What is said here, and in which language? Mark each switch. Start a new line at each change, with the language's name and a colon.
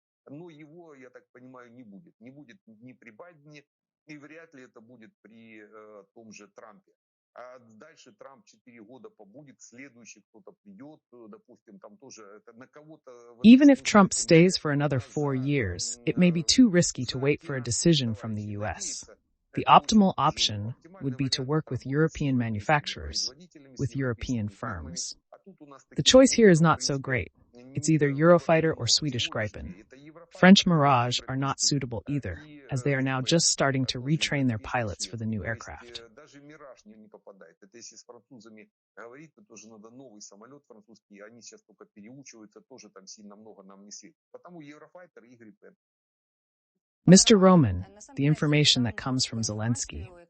Russian: Но его, я так понимаю, не будет. Не будет ни при Байдене, и вряд ли это будет при том же Трампе. А дальше Трамп 4 года побудет, следующий кто-то придет, допустим, там тоже это на кого-то...
English: Even if Trump stays for another 4 years, it may be too risky to wait for a decision from the U.S. The optimal option would be to work with European manufacturers, with European firms. The choice here is not so great. It's either Eurofighter or Swedish Gripen. French Mirage are not suitable either, as they are now just starting to retrain their pilots for the new aircraft.
Russian: Даже Мираж не попадает. Это если с французами говорить, то тоже надо новый самолет французский. Они сейчас только переучиваются, тоже там сильно много нам не светит. Потому Eurofighter и Gripen.
English: Mr. Roman, the information that comes from Zelensky.